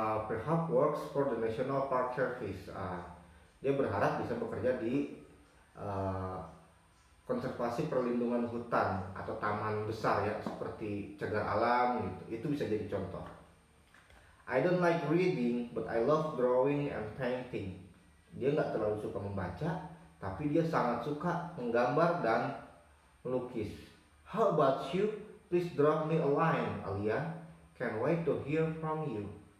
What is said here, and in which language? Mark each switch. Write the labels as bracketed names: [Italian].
[English] Perhaps works for the National Park Service. [Indonesian] Dia berharap bisa bekerja di konservasi perlindungan hutan atau taman besar ya, seperti cagar alam gitu. Itu bisa jadi contoh. [English] I don't like reading, but I love drawing and painting. [Indonesian] Dia nggak terlalu suka membaca, tapi dia sangat suka menggambar dan melukis. [English] How about you? Please drop me a line, Alia. Can't wait to hear from you.